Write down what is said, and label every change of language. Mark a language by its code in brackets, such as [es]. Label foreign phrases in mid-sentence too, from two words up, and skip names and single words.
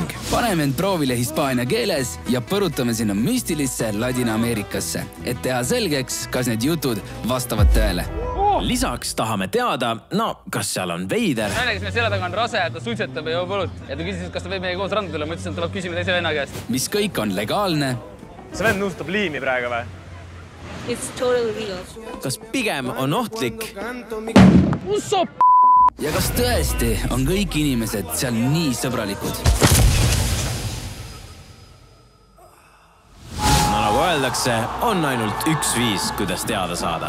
[et] Paneme end proovile hispaania keeles ja põrutame sinna müstilisse Ladina-Ameerikasse, et teha selgeks, kas need jutud vastavad tõele. Lisaks tahame teada, kas seal on veider. Naine, kes meil selle taga on rase, ta suitsetab ja joob õlut. Ja ta küsis, kas ta võib meiega koos randa tulla. Ma ütlesin, et tuleb küsima teise venna käest. Mis kõik on legaalne. See vend nõustab liimi praegu või? [en] It's totally real. [et] Kas pigem on ohtlik? Ja kas tõesti on kõik inimesed seal nii sõbralikud? No nagu öeldakse, on ainult üks viis, kuidas teada saada.